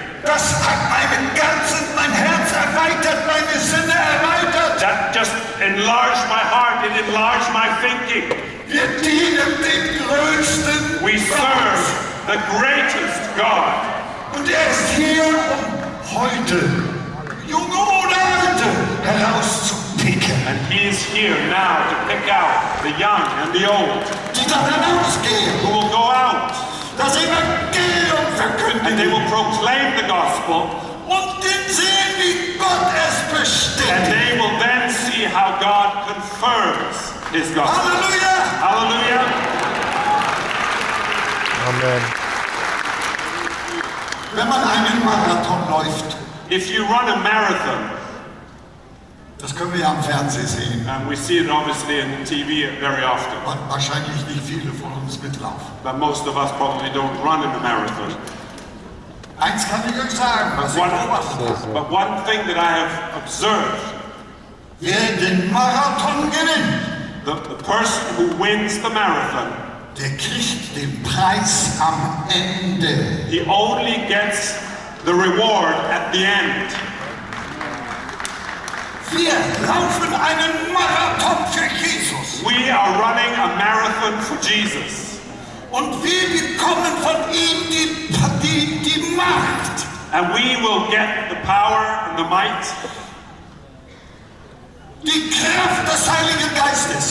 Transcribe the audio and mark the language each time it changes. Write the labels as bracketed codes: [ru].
[de] Das hat mein Herz erweitert, meine Sinne erweitert. [en] That just enlarged my heart, it enlarged my thinking. [de] Wir dienen dem größten [en] We serve the greatest God. [de] Und er ist hier, um heute, junge oder alte, herauszupicken. [en] And He is here now to pick out the young and the old [de] Die dann hinausgehen, [en] who will go out [de] das Evangelium [en] and they [de] verkündigen [en] will proclaim the gospel, [de] und den sehen, wie Gott es [en] and [de] bestätigt. [en] they will then see how God confirms His gospel. [de] Halleluja! [en] Hallelujah. Amen. [de] Wenn man einen Marathon läuft, [en] If you run a marathon, [de] das können wir ja am Fernsehen sehen, [en] and we see it obviously in TV very often, [de] wahrscheinlich nicht viele von uns mitlaufen. [en] but most of us probably don't run in a marathon. [de] Eins kann ich euch sagen, was ich beobachtet habe. [en] But one thing that I have observed, [de] Wer den Marathon gewinnt, [en] the person who wins the marathon, [de] der kriegt den Preis am Ende. [en] he only gets the reward at the end. [de] Wir laufen einen Marathon für Jesus. [en] We are running a marathon for Jesus. [de] Und wir bekommen von ihm die Macht. [en] And we will get the power and the might, [de] Die Kraft des Heiligen Geistes.